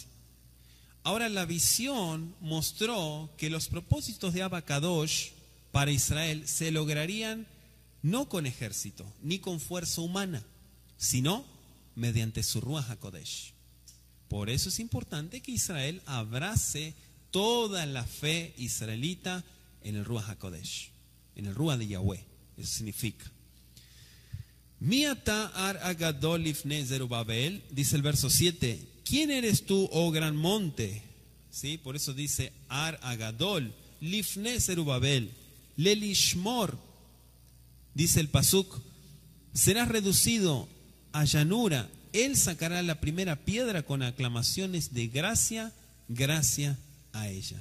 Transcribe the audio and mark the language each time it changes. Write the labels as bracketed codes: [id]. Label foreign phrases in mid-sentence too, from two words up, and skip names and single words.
[es] Ahora la visión mostró que los propósitos de Abacadosh para Israel se lograrían no con ejército ni con fuerza humana, sino mediante su [he] רוח הקודש. [es] Por eso es importante que Israel abrace toda la fe israelita en el [he] רוח הקודש, [es] en el Ruaj de Yahweh. Eso significa. [he] מי אתה הר הגדול לפני זרובבל, [es] dice el verso 7, ¿quién eres tú, oh gran monte, ¿sí? Por eso dice [he] הר הגדול לפני זרובבל למישור, [es] dice el Pasuk, serás reducido a llanura. Él sacará la primera piedra con aclamaciones de gracia, gracia a ella.